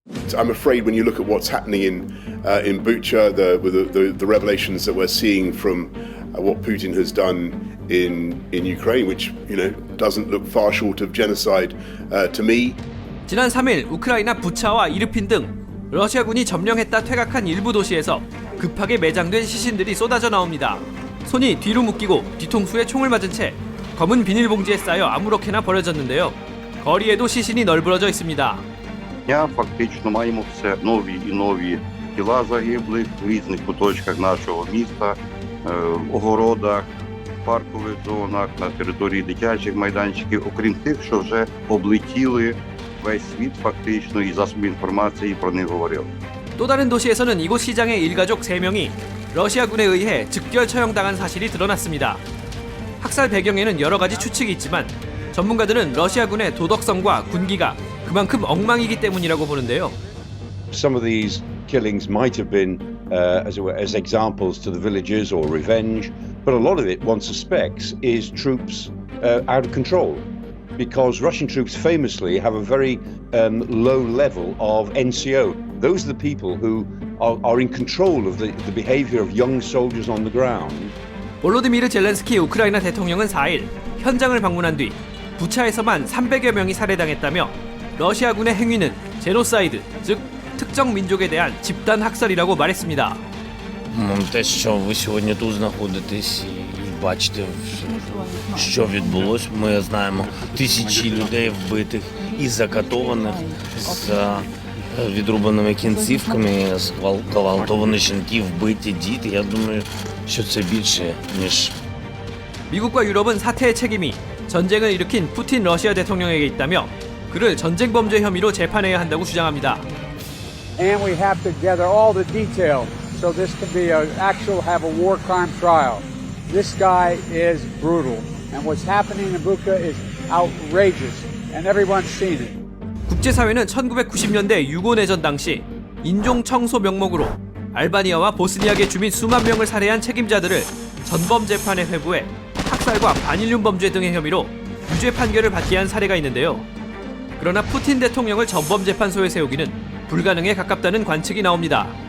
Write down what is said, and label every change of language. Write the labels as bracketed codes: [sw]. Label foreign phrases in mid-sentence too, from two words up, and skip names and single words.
[en] I'm afraid when you look at what's happening in Bucha, the revelations that we're seeing from what Putin has done in Ukraine, which doesn't look far short of genocide to me. [ko] 지난 3일 우크라이나 부차와 이르핀 등 러시아군이 점령했다 퇴각한 일부 도시에서 급하게 매장된 시신들이 쏟아져 나옵니다. 손이 뒤로 묶이고 뒤통수에 총을 맞은 채 검은 비닐봉지에 쌓여 아무렇게나 버려졌는데요. 거리에도 시신이 널브러져 있습니다. [uk] Дня фактично маємо все нові і нові тіла загиблих в різних куточках нашого міста, в огородах, паркових зонах, на території дитячих майданчиків, окрім тих, що вже облетіли весь світ фактично і засоби інформації про них говорили. [ko] 또 다른 도시에서는 이곳 시장의 일가족 3명이 러시아군에 의해 즉결 처형당한 사실이 드러났습니다. 학살 배경에는 여러 가지 추측이 있지만 전문가들은 러시아군의 도덕성과 군기가 그만큼 엉망이기 때문이라고 보는데요. [en] Some of these killings might have been as examples to the villagers or revenge, but a lot of it, one suspects, is troops out of control. Because Russian troops famously have a very low level of NCO. Those are the people who are in control of the behavior of young soldiers on the ground. [ko] 볼로디미르 젤렌스키 우크라이나 대통령은 4일 현장을 방문한 뒤 부차에서만 300여 명이 살해당했다며 러시아군의 행위는 제노사이드, 즉 특정 민족에 대한 집단 학살이라고 말했습니다. [uk] Те, що ви сьогодні тут знаходитесь і бачите, що відбулось, ми знаємо тисячі людей вбитих і закатованих з відрубаними кінцівками, зґвалтовані жінки, вбиті діти. Я думаю, що це більше, ніж [ko] 미국과 유럽은 사태의 책임이 전쟁을 일으킨 푸틴 러시아 대통령에게 있다며 그를 전쟁 범죄 혐의로 재판해야 한다고 주장합니다. [en] And we have to gather all the details so this can be have a war crime trial. This guy is brutal, and what's happening in Bucha is outrageous, and everyone's seen it. [ko] 국제사회는 1990년대 유고 내전 당시 인종 청소 명목으로 알바니아와 보스니아계 주민 수만 명을 살해한 책임자들을 전범 재판에 회부해 학살과 반인륜 범죄 등의 혐의로 유죄 판결을 받게 한 사례가 있는데요. 그러나 푸틴 대통령을 전범 재판소에 세우기는 불가능에 가깝다는 관측이 나옵니다.